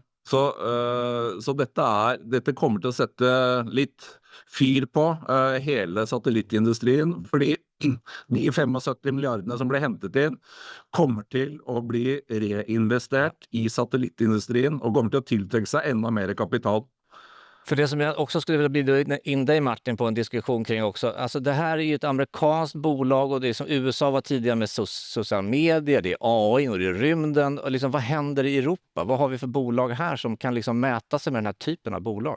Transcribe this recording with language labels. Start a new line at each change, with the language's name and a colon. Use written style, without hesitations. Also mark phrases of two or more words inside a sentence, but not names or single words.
Norwegian: Så dette kommer til å sette litt fyr på hele satellittindustrien, fordi de 75 milliardene som ble hentet inn kommer til å bli reinvestert i satellittindustrien og kommer til å tiltrekke seg enda mer kapital.
Swedish: För det som jag också skulle vilja bjuda in dig Martin på en diskussion kring också. Alltså det här är ju ett amerikanskt bolag och det är som USA var tidigare med sociala medier, det är AI och det är rymden. Och liksom, vad händer i Europa? Vad har vi för bolag här som kan liksom mäta sig med den här typen av bolag?